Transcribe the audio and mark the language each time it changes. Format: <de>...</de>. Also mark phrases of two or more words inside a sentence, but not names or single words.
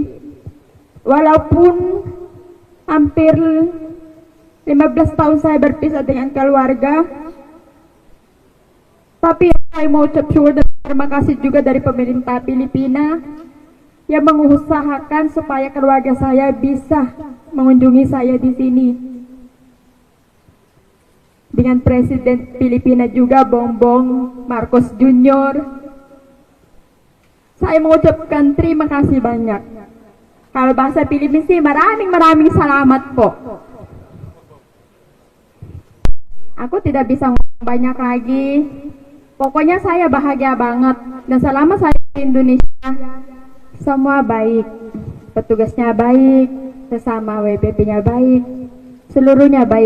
<id>Walaupun hampir 15 tahun saya berpisah dengan keluarga, tapi saya mau ucap syukur dan terima kasih juga dari pemerintah Filipina yang mengusahakan supaya keluarga saya bisa mengunjungi saya di sini. Dengan Presiden Filipina juga, Bongbong Marcos Jr. Saya mengucapkan terima kasih banyak. Kalau bahasa Filipina sih,</id> <tl>maraming salamat po.</tl> <id>Aku tidak bisa ngomong banyak lagi. Pokoknya saya bahagia banget. Dan selama saya di Indonesia, semua baik. Petugasnya baik, sesama WPP-nya baik, seluruhnya baik.</id>